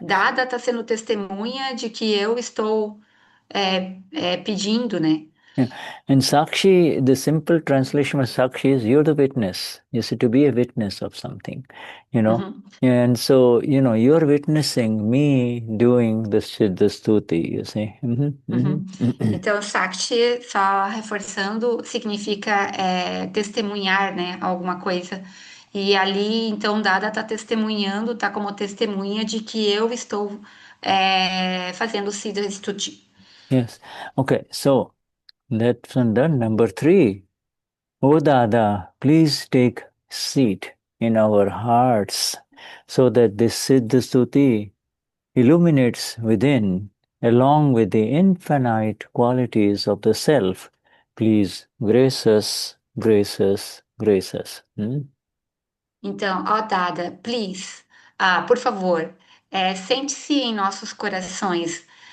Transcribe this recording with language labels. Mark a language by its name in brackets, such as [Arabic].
[Portuguese] Dada está sendo testemunha de que eu estou pedindo, né? [English] Yeah. And Sakshi, the simple translation of Sakshi is you're the witness. You see, to be a witness of something, Uhum, And so, you're witnessing me doing the Siddha Stuti, you see. uhum. [Portuguese] Então, sakshi, só reforçando, significa testemunhar, né, alguma coisa. E ali, então, Dada está testemunhando, está como testemunha de que eu estou fazendo Siddha Stuti. [English] Yes. Okay, so that's done. Number 3. Oh Dada, please take seat in our hearts so that this Siddha Stuti illuminates within, along with the infinite qualities of the self. Please grace us, grace us, grace us. [Portuguese] Então, ó Dada, [English] please, [Portuguese] por favor, sente-se em nossos corações.